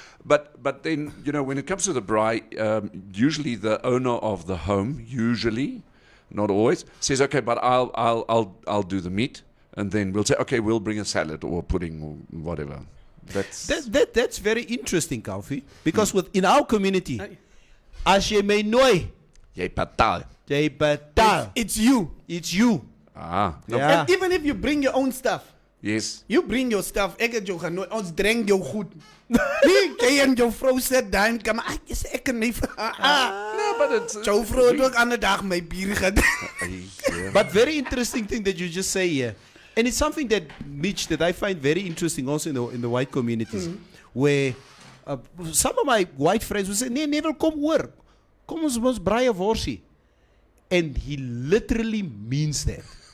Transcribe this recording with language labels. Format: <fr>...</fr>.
<en>But then, you know, when it comes to the braai, usually the owner of the home, not always, says, okay, but I'll do the meat, and then we'll say, okay, we'll bring a salad or pudding or whatever. That's very interesting, Kofi, because in our community,</en> <af>as jy my nooi, Jy betaal. jy betaal.</af> <en>It's you. It's you. Ah, no, Yeah. And even if you bring your own stuff, yes. you bring your stuff.</en> <af>Ek het jou genooi. Ons drink jou goed. Nee, jy en jou vrou sit daar en kom. Dis ek en my vrou.</af> <en>No, but it's</en> <af>Jou vrou het ook ander dag my bier gedrink.</af> <en>But very interesting thing that you just say here. And it's something that, Mitch, that I find very interesting also in the white communities, where some of my white friends will say,</en> <af>nee, never kom hoor. Kom ons braai 'n worsie.</af> <en>And he literally means that.</en>